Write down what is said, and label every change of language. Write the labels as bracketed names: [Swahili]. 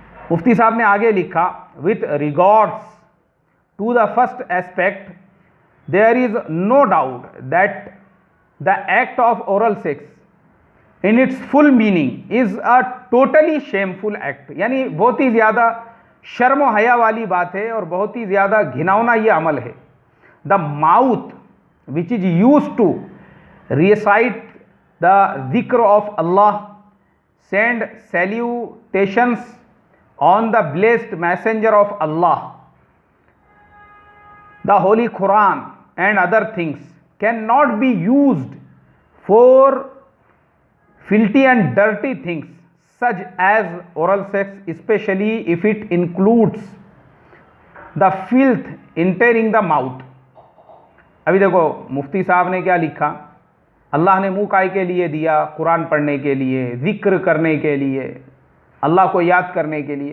[Hindi] मुफ्ती साहब ने आगे लिखा, [English] With regards to the first aspect there is no doubt that the act of oral sex in its full meaning is a totally shameful act. [Hindi] यानी बहुत ही ज़्यादा शर्म व हया वाली बात है और बहुत ही ज़्यादा घिनौना ये अमल है। [English] The mouth which is use to recite the जिक्र of Allah, send salutations on the blessed messenger of Allah, the holy Quran and other things cannot be used for filthy and dirty things such as oral sex, especially if it includes the filth entering the mouth। [Hindi] अभी देखो मुफ्ती साहब ने क्या लिखा, अल्लाह ने मुंह काय के लिए दिया, कुरान पढ़ने के लिए, जिक्र करने के लिए, अल्लाह को याद करने के लिए।